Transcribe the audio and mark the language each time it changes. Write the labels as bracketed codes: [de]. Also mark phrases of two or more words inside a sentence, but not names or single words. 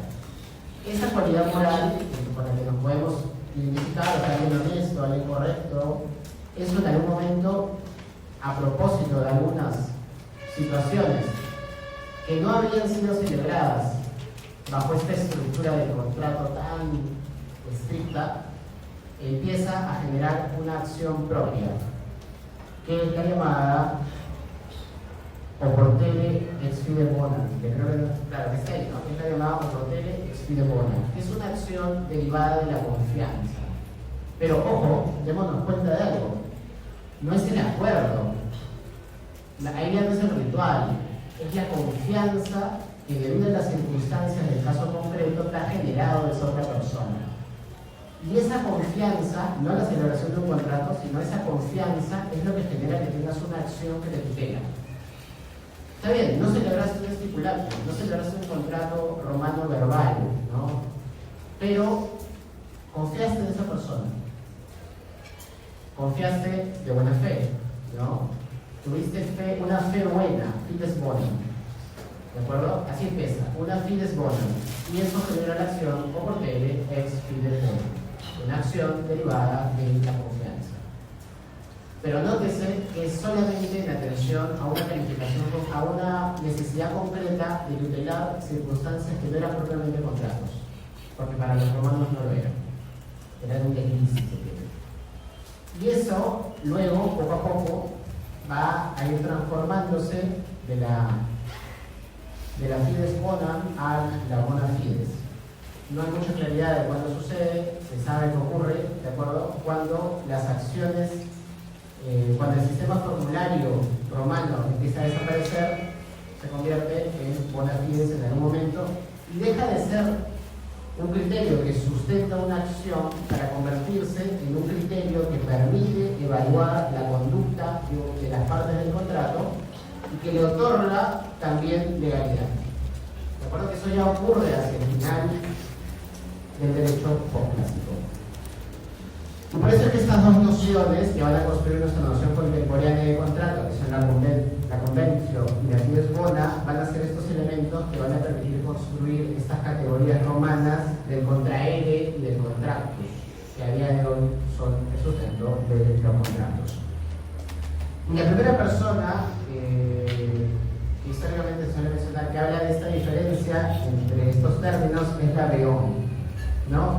[es] Esa cualidad moral con la que nos podemos identificar, o sea, alguien honesto, alguien correcto, eso en algún momento, a propósito de algunas situaciones que no habían sido celebradas bajo esta estructura de contrato tan estricta, empieza a generar una acción propia, que es la llamada [la] oportune ex fide bona, [es] que creo que, claro, que está ahí, ¿no? Es la llamada [la] oportune ex fide bona, [es] que es una acción derivada de la confianza. Pero ojo, démonos cuenta de algo, no es el acuerdo, ahí ya no es el ritual, es la confianza que debido a las circunstancias del caso concreto te ha generado esa otra persona. Y esa confianza, no la celebración de un contrato, sino esa confianza es lo que genera que tengas una acción que te tutela. Está bien, no celebraste un estipulato, no celebraste un contrato romano verbal, ¿no? Pero confiaste en esa persona. Confiaste de buena fe, ¿no? Tuviste fe, una fe buena, [la] fides bona. [es] ¿De acuerdo? Así empieza, una [la] fides bona. [es] Y eso genera la acción [la] oportune ex fides bona. [es] Una acción derivada de la confianza. Pero nótese que es solamente en atención a una calificación, a una necesidad concreta de tutelar circunstancias que no eran propiamente contratos, porque para los romanos no lo eran. Eran un desliz, si se quiere. Y eso, luego, poco a poco, va a ir transformándose de la [la] fides bona [es] a la [la] bona fides. [es] No hay mucha claridad de cuándo sucede, se sabe que ocurre, ¿de acuerdo? Cuando las acciones, cuando el sistema formulario romano empieza a desaparecer, se convierte en [la] bona fides [es] en algún momento y deja de ser un criterio que sustenta una acción para convertirse en un criterio que permite evaluar la conducta de las partes del contrato y que le otorga también legalidad. ¿De acuerdo? Que eso ya ocurre hacia el final del derecho posclásico. Y por eso es que estas dos nociones que van a construir nuestra noción contemporánea de contrato, que son la convencio y la [la] fides bona, [es] van a ser estos elementos que van a permitir construir estas categorías romanas del contraere y del contractus, que a día de hoy son el sustento de los contratos. Y la primera persona que históricamente se suele mencionar que habla de esta diferencia entre estos términos es la Beón, ¿no?